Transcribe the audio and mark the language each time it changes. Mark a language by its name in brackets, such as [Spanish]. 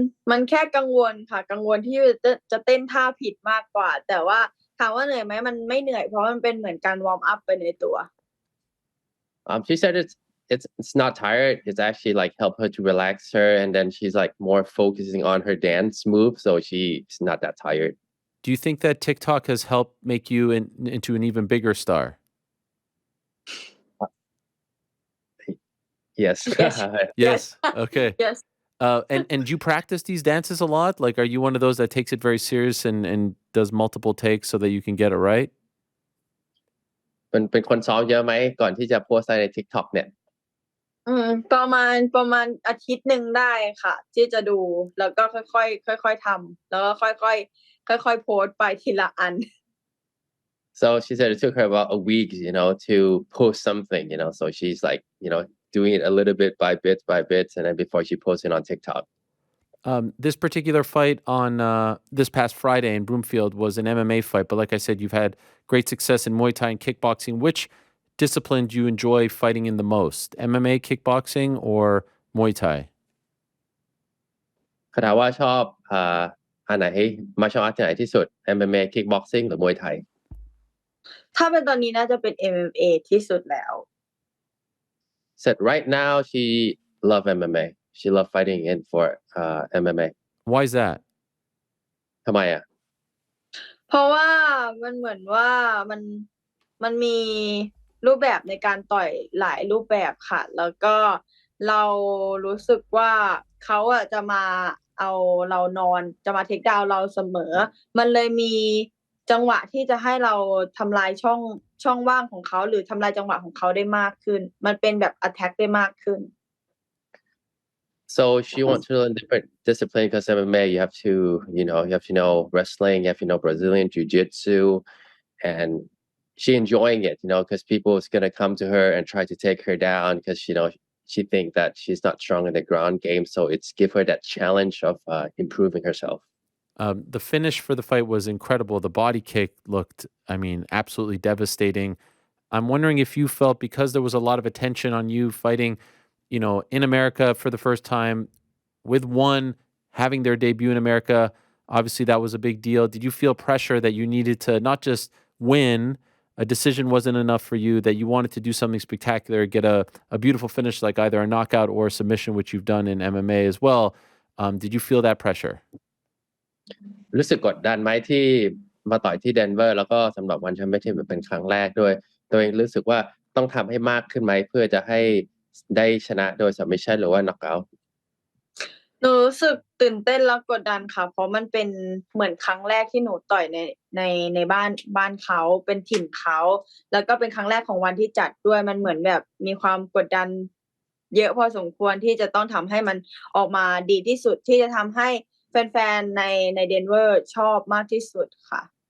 [Thai] มันแค่กังวลค่ะกังวลที่จะเต้นท่าผิดมากกว่าแต่ว่าถามว่าเหนื่อยไหมมันไม่เหนื่อยเพราะมันเป็นเหมือนการวอร์มอัพไปในตัว [English] She said it's not tired. It's actually like help her to relax her, and then she's like more focusing on her dance move, so she's not that tired. Do you think that TikTok has helped make you into an even bigger star? Yes. Yes. Yes. Okay. Yes. And do you practice these dances a lot? Like, are you one of those that takes it very serious and does multiple takes so that you can get it right? [Thai] เป็นคนซ้อมเยอะไหมก่อนที่จะโพสต์ใน TikTok เนี่ย ประมาณอาทิตย์หนึ่งได้ค่ะที่จะดูแล้วก็ค่อยๆค่อยๆทำแล้วก็ค่อยๆโพสต์ไปทีละอัน [English] So she said it took her about a week, to post something, so she's like, doing it a little bit by bit, and then before she posts it on TikTok. This particular fight on this past Friday in Broomfield was an MMA fight, but like I said, you've had great success in Muay Thai and kickboxing. Which discipline do you enjoy fighting in the most? MMA, kickboxing, or Muay Thai? [Thai] เขาถามว่าชอบอันไหนมาชอบอันไหนที่สุด MMA kickboxing หรือมวยไทย ถ้าเป็นตอนนี้น่าจะเป็น MMA ที่สุดแล้ว [English] Said right now she love MMA. She love fighting in for MMA. Why is that? [Thai] ทำไมอ่ะ เพราะว่ามันเหมือนว่ามันมีรูปแบบในการต่อยหลายรูปแบบค่ะ แล้วก็เรารู้สึกว่าเขาอะจะมาเอาเรานอนจะมาเทคดาวน์เราเสมอ มันเลยมีจังหวะที่จะให้เราทำลายช่องว่างของเขาหรือทำลายจังหวะของเขาได้มากขึ้น มันเป็นแบบ attack ได้มากขึ้น [English] So she wants to learn different discipline because MMA you have to know wrestling, you have to know Brazilian jiu-jitsu, and she enjoying it, because people is gonna come to her and try to take her down because she think that she's not strong in the ground game. So it's give her that challenge of improving herself. The finish for the fight was incredible. The body kick looked, I mean, absolutely devastating. I'm wondering if you felt because there was a lot of attention on you fighting, in America for the first time with one having their debut in America. Obviously, that was a big deal. Did you feel pressure that you needed to not just win, a decision wasn't enough for you, that you wanted to do something spectacular, get a beautiful finish like either a knockout or a submission, which you've done in MMA as well? Did you feel that pressure? [Thai] รู้สึกกดดันไหมที่มาต่อยที่เดนเวอร์แล้วก็สำหรับวันแชมเปี้ยนชิพเป็นครั้งแรกด้วยตัวเองรู้สึกว่าต้องทำให้มากขึ้นไหมเพื่อจะให้ได้ชนะโดย submission หรือว่า knockout หนูรู้สึกตื่นเต้นแล้วกดดันค่ะเพราะมันเป็นเหมือนครั้งแรกที่หนูต่อยในบ้านเขาเป็นถิ่นเขาแล้วก็เป็นครั้งแรกของวันที่จัดด้วยมันเหมือนแบบมีความกดดันเยอะพอสมควรที่จะต้องทำให้มันออกมาดีที่สุดที่จะทำให้แฟนๆในเดนเวอร์ชอบมากที่สุดค่ะ